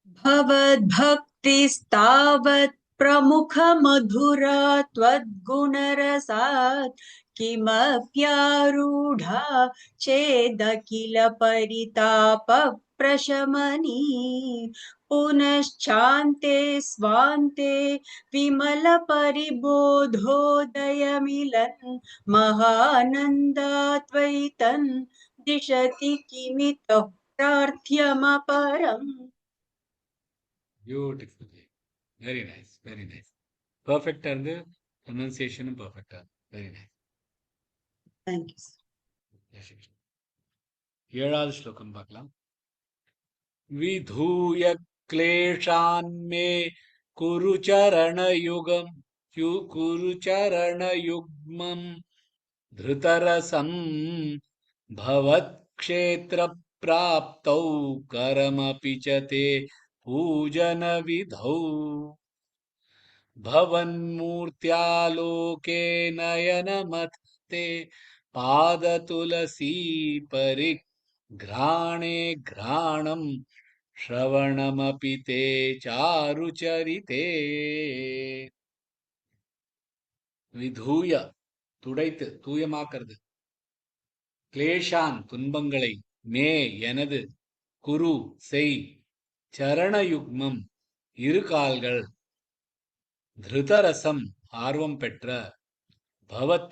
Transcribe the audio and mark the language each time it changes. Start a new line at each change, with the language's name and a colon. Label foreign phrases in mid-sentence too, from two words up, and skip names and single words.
Sanskrit: भवद्भक्तिस्तावत् प्रमुख मधुरा त्वद्गुणरसात् किमप्यारूढा चेदखिल परिताप प्रशमनी पुनश्चान्ते स्वान्ते विमल परिबोधोदयमिलन् महानन्दाद्वैतन् दिशति किमितः प्रार्थ्यमपरम्।
English: Beautiful जी, very nice, very nice. Perfect and pronunciation perfect. Very nice. Thank you.
Hindi: जय श्री कृष्ण।
Tamil: ஏழாவது ஸ்லோகம் பார்க்கலாம்.
Sanskrit: विधूय क्लेशान्मे कुरु चरणयुग्मम् धृतरसं भवत्क्षेत्रप्राप्तौ करमपि च ते पूजनविधौ भवन्मूर्त्यालोके नयनमथे पादतुलसी परिघ्राणे घ्राणम् श्रवणमपि ते चारुचरिते
Tamil: விதூய துடைத்து தூயமாக்கிறது கிளேஷான் துன்பங்களை மே எனது குரு செய் சரணயுக்மம் இரு கால்கள் திருதரசம் ஆர்வம் பெற்ற பவத்